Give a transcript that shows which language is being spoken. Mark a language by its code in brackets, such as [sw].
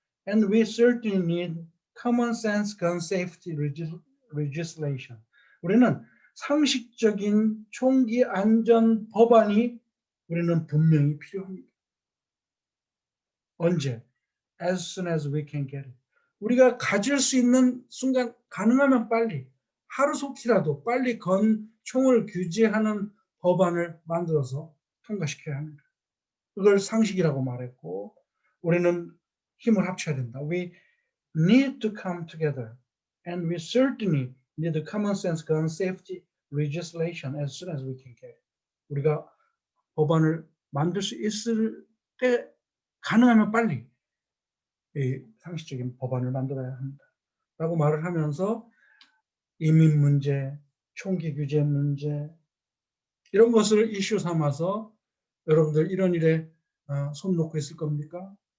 [en] And we certainly need common sense gun safety legislation. [ko] 우리는 상식적인 총기 안전 법안이 우리는 분명히 필요합니다. 언제? [en] As soon as we can get it. [ko] 우리가 가질 수 있는 순간 가능하면 빨리 하루 속히라도 빨리 총을 규제하는 법안을 만들어서 통과시켜야 합니다. 그걸 상식이라고 말했고 우리는 힘을 합쳐야 된다. [en] We need to come together and we certainly need a common sense gun safety legislation as soon as we can get it. [ko] 우리가 법안을 만들 수 있을 때 가능하면 빨리 이 상식적인 법안을 만들어야 합니다. 라고 말을 하면서 이민 문제, 총기 규제 문제 이런 것을 이슈 삼아서 여러분들 이런 일에 손 놓고 있을 겁니까?